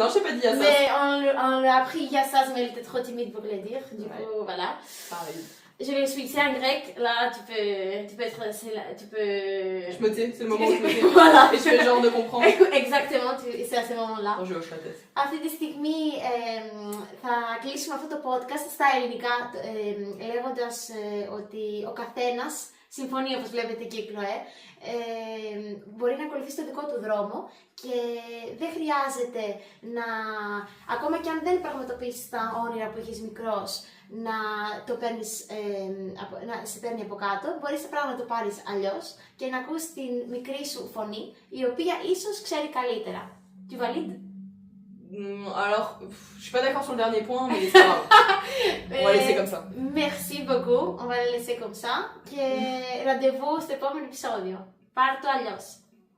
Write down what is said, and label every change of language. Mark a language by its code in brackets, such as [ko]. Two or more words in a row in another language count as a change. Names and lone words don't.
[fr] Non, j'ai pas dit Yassas. Mais on l'a appris Yassas, mais elle était trop timide pour le dire. Du coup, voilà. Pareil. Je vais switcher en grec. Là, tu peux être. Tu peux. Je me tais, c'est le moment où je me tais. Voilà. Et je fais genre de comprendre. Exactement, c'est à ce moment-là. Non, je hoche la tête. [el] Αυτή τη στιγμή θα κλείσουμε αυτό το podcast στα ελληνικά λέγοντας ότι ο καθένας συμφωνεί, όπως βλέπετε και η Κλωέ, μπορεί να ακολουθήσει το δικό του δρόμο και δεν χρειάζεται να, ακόμα και αν δεν πραγματοποιήσεις τα όνειρα που έχεις μικρός, να το παίρνεις, να σε παίρνει από κάτω, μπορείς πράγμα να το πάρεις αλλιώς και να ακούς την μικρή σου φωνή, η οποία ίσως ξέρει καλύτερα. [fr] Tu valides? Alors, je suis pas d'accord sur le dernier point, mais c'est pas grave. On va laisser comme ça. Merci beaucoup, on va le laisser comme ça. [el] Και ραντεβού στο επόμενο επεισόδιο. Πάρ' το αλλιώς.